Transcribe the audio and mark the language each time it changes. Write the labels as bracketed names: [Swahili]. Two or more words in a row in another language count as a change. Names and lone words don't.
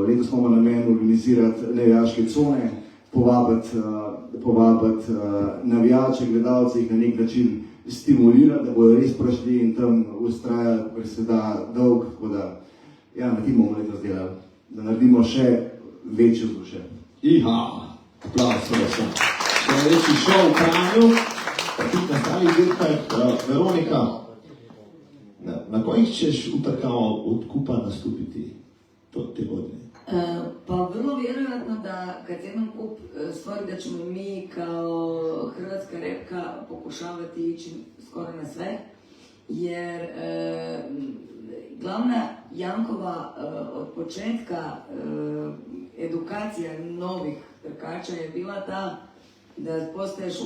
[Slovenian] Letos smo namen organizirati navijaške cone, povabiti navijače, gledalce, jih na nek način stimulirati, da bodo res prišli in tam ustrajali, ker se da dolg, tako da ja, na tem bomo letos delali, da naredimo še večje vzdušje. Iha, aplauz, vse. Še večji šov v Kranju, pa tudi na ostalih dirkah. [Croatian] Veronika, na kojih ćeš utrkama od kupa nastupiti te godine? Pa vrlo vjerojatno da kad jednom kup stvori da ćemo mi kao hrvatska repka pokušavati ići skoro na sve, jer glavna Jankova od početka edukacija novih trkača je bila ta da postaješ